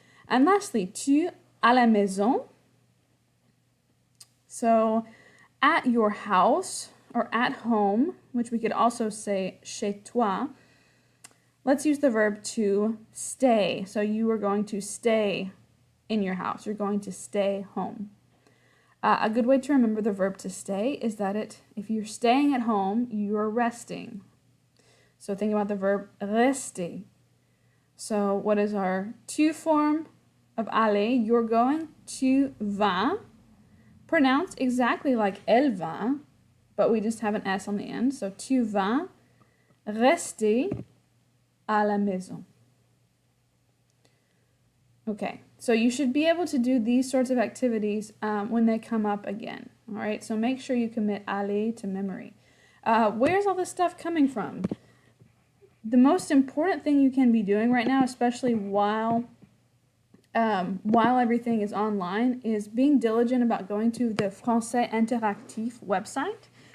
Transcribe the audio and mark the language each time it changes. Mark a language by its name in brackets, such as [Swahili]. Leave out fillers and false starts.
[English] And lastly, [French] tu à la maison. [English] So at your house or at home, which we could also say [French] chez toi, [English] let's use the verb to stay. So you are going to stay in your house. You're going to stay home. A good way to remember the verb to stay is that if you're staying at home, you're resting. So think about the verb rester. So what is our tu form of aller? You're going. [French] Tu vas. [English] Pronounced exactly like [French] elle va, [English] but we just have an S on the end. So [French] tu vas rester à la maison. [English] Okay, so you should be able to do these sorts of activities when they come up again. All right, so make sure you commit aller to memory. Where's all this stuff coming from? The most important thing you can be doing right now, especially while everything is online, is being diligent about going to the Français Interactif website.